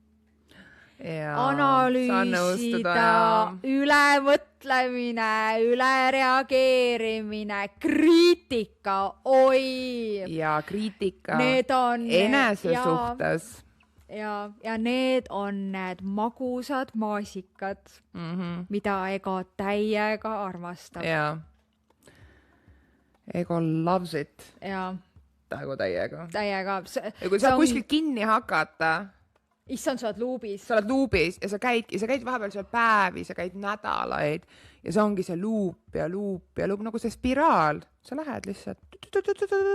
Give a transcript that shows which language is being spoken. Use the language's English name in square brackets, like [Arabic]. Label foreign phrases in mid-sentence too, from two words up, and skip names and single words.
[Estonian] Analüüsida, ülemõtlemine, ülereageerimine, kriitika, oi. Ja kriitika enese suhtes. Ja need on need magusad maasikad, mida ego täiega armastab. [English] Ego loves it. [Estonian] Nagu täiega. Ja kui sa kuskil kinni hakata... Issand, sa oled luubis. Sa oled luubis ja sa käid vahepeal seal päevi, sa käid nädalaid ja see ongi see luup ja luup ja luup nagu see spiraal. Sa lähed lihtsalt...